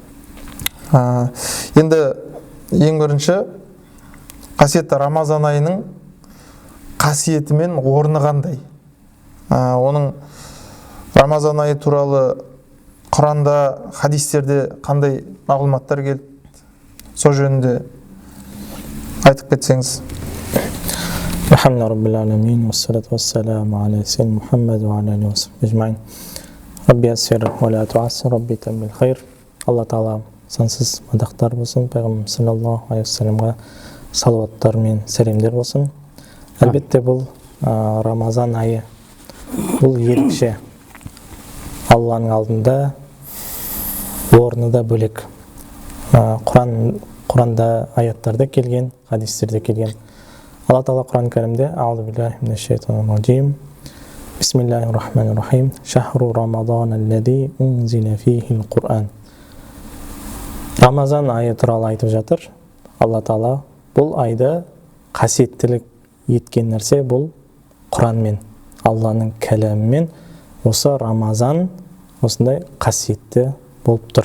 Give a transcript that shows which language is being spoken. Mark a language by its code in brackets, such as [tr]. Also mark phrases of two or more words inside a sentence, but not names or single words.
[kk] Енді ең бірінші қасиетті Рамазан айының қасиеті мен орны қандай? Оның Рамазан айы туралы Құранда, хадистерде қандай мағлұматтар келді? Сол жөнінде айтып кетсеңіз. [ar] الحمد لله رب العالمين والصلاة والسلام على سيدنا محمد وعلى آله وصحبه أجمعين. رب يسر ولا تعسر رب تمم بالخير. [kk] Алла Тағала сансыз мадақтар болсын, пайғамбар [ar] صلى الله عليه وسلم [kk] салауаттар мен сәлемдер болсын. Әлбетте бұл Рамазан айы, бұл ерекше. Алланың алдында орны да бөлек. Құранда аяттарда келген, хадистерде келген. Алла Тағала Құран кәрімде [ar] أعوذ بالله من الشيطان الرجيم. بسم الله الرحمن الرحيم. شهر رمضان الذي أنزل فيه القرآن. [kk] Рамазан айы туралы айтып жатыр. Алла Тағала бұл айды қасиеттілік еткен нәрсе бұл Құранмен, Алланың кәләмімен. Осы Рамазан осындай қасиетті болып тұр.